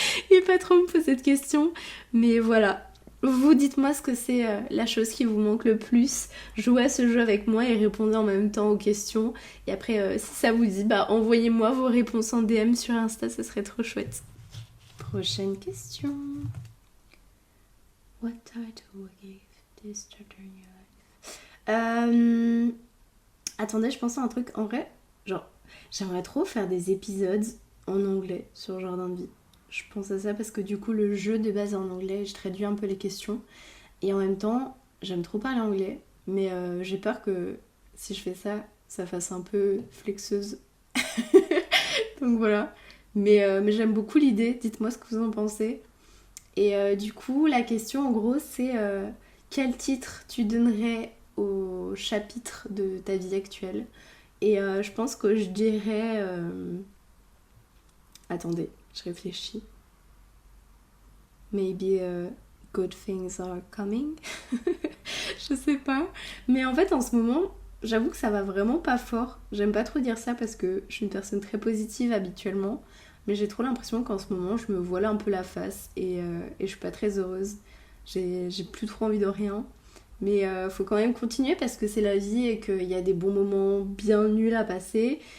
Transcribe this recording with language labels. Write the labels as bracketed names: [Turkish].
[French] Et pas trop me poser de questions. Mais voilà. Vous dites-moi ce que c'est la chose qui vous manque le plus. Jouez à ce jeu avec moi et répondez en même temps aux questions. Et après, si ça vous dit, bah envoyez-moi vos réponses en DM sur Insta, ça serait trop chouette. Prochaine question. [English] What title gave this chapter in your life? [French] Attendez, je pense à un truc. En vrai, genre, j'aimerais trop faire des épisodes en anglais sur Jardin de Vie. Je pense à ça parce que du coup le jeu de base est en anglais, je traduis un peu les questions. Et en même temps, j'aime trop parler anglais, mais j'ai peur que si je fais ça, ça fasse un peu flexeuse. Donc voilà. Mais j'aime beaucoup l'idée, dites-moi ce que vous en pensez. Et du coup, la question en gros c'est quel titre tu donnerais au chapitre de ta vie actuelle. Et je pense que je dirais... Attendez, je réfléchis. [English] Maybe good things are coming. [French] Je sais pas. Mais en fait, en ce moment, j'avoue que ça va vraiment pas fort. J'aime pas trop dire ça parce que je suis une personne très positive habituellement. Mais j'ai trop l'impression qu'en ce moment, je me voile un peu la face et je suis pas très heureuse. J'ai plus trop envie de rien. Mais faut quand même continuer parce que c'est la vie et qu'il y a des bons moments bien nuls à passer.